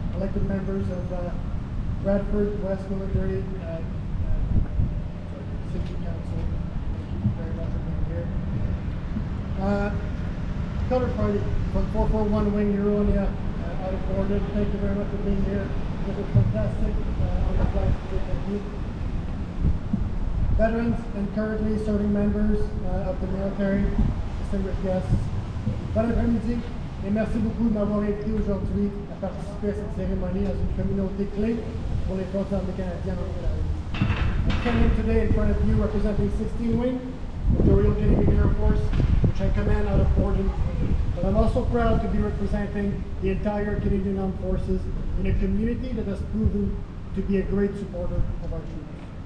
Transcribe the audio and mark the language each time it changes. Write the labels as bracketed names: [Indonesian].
[English] Elected members of Bradford West Military City Council, thank you very much for being here. Color Party from 441 Wing Euronia out of Gordon, thank you very much for being here. It was fantastic on the flight today, thank you. Veterans and currently serving members of the military, distinguished guests, [French] bon après-midi et merci beaucoup de m'avoir invité aujourd'hui à participer à cette cérémonie dans une communauté clé pour les forces armées canadiennes en Ontario. [English] I'm standing today in front of you representing 16 Wing of the Royal Canadian Air Force, which I command out of Gordon. But I'm also proud to be representing the entire Canadian Armed Forces in a community that has proven to be a great supporter of our troops.